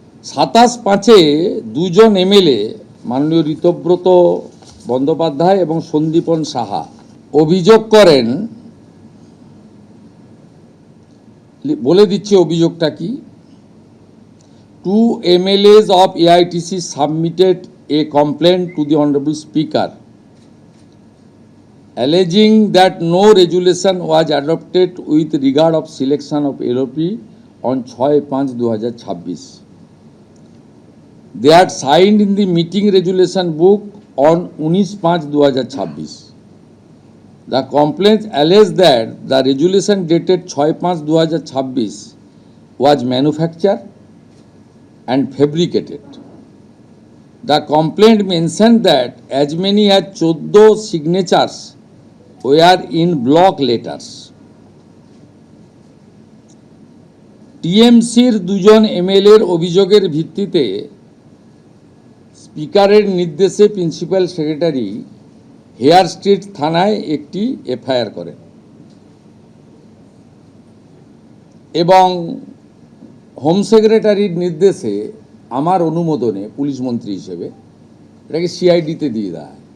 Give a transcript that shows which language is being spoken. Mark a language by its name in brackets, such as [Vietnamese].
[Bangla] 27/5 দুজন এমএলএ মাননীয় ঋতব্রত বন্দ্যোপাধ্যায় এবং সন্দীপন সাহা অভিযোগ করেন, বলে দিচ্ছি অভিযোগটা কি। [English] 2 MLAs of AITC submitted a complaint to the Honorable Speaker alleging that no resolution was adopted with regard of selection of LOP on 6/5/2026. They had signed in the meeting resolution book on 19/5/2026. The complaint alleged that the resolution dated 6/5/2026 was manufactured and fabricated. The complaint mentioned that as many as 14 signatures were in block letters. [Bangla] টিএমসির দুজন এমএলএর অভিযোগের ভিত্তিতে স্পিকারের নির্দেশে principal secretary hair street থানায় একটি FIR করেন এবং হোম সেক্রেটারির নির্দেশে আমার অনুমোদনে পুলিশ মন্ত্রী হিসেবে এটাকে সিআইডিতে দিয়ে দেয়।